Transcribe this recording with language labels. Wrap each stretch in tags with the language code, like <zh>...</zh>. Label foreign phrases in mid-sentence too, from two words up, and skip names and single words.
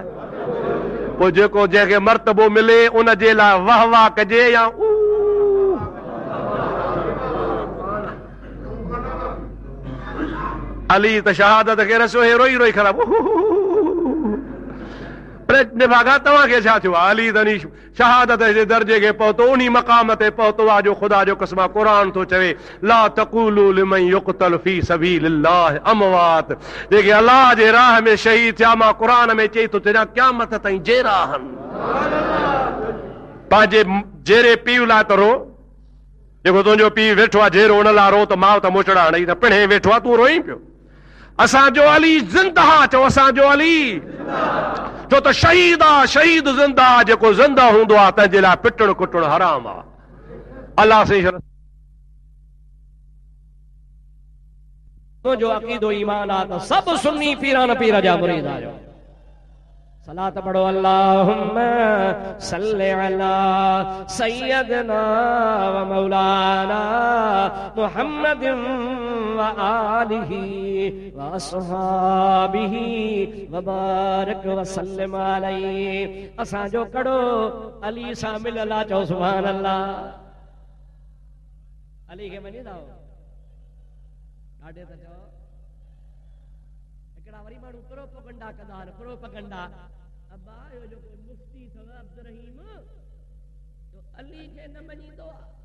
<sd>पोइ जेको जंहिंखे मर्तबो मिले उन जे लाइ वाह वाह कजे या अली त शहादत खे रसियो, हे रोई रोई ख़राब। निभागा तव्हांखे छा थियो आहे? अली तनी शहादत जे दर्जे खे पहुतो, उन मक़ाम ते पहुतो आहे जो ख़ुदा जो क़स्म क़ुरान थो चवे,</sd> <ar>لا تقولوا لمن يقتل في سبيل الله أموات.</ar> <sd>जेके अल्लाह जे राह में शहीद थिया, मां क़ुरान में चई थो तेरा क़यामत ताईं जेरा आहिनि। पंहिंजे जेरे पीउ लाइ त रो, जेको तुंहिंजो पीउ वेठो आहे जेरो, उन लाइ रो त माउ त मोचड़ा हणई त पिणे वेठो आहे, तूं रोई पियो। असांजो अली ज़िंदा, चओ असांजो अली, छो त शहीद आहे, शहीद ज़िंदा, जेको ज़िंदा हूंदो आहे तंहिंजे लाइ पिटणु कुटणु हराम आहे। अल्लाह से जो अक़ीदो ईमान आहे त सभु सुन्नी पीरान पीर जा मुरीद आहियो। सलात पढ़ो,</sd> <ar>اللهم صل على سيدنا ومولانا محمد وآله وأصحابه وبارك وسلم عليه.</ar> <sd>असांजो कड़ो अली सां मिलियल आहे, चओ</sd> <ar>سبحان الله.</ar> <sd>अली खे मञी था ॾाढे त चओ। हिकिड़ा वरी माण्हू प्रोपगंडा कंदा आहिनि, प्रोपगंडा। अब्बा इहो जेको मुफ्ती अथव अब्दुर्रहीम, अली खे न मञींदो आहे।</sd>